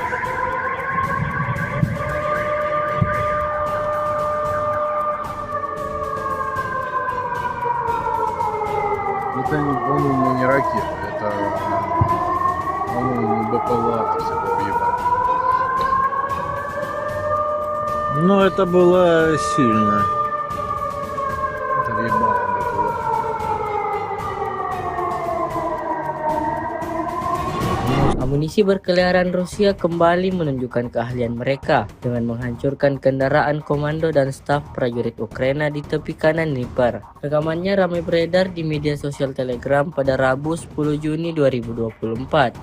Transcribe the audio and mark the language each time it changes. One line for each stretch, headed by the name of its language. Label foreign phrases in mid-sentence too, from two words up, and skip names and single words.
Russian: Это, по-моему, не ракета. Это, по-моему, БПЛА всякого ебать. Ну, это было сильно. Это ебало БПЛА.
Indonesian: Amunisi berkeliaran Rusia kembali menunjukkan keahlian mereka dengan menghancurkan kendaraan komando dan staf prajurit Ukraina di tepi kanan Dnieper. Rekamannya ramai beredar di media sosial Telegram pada Rabu 10 Juni 2024.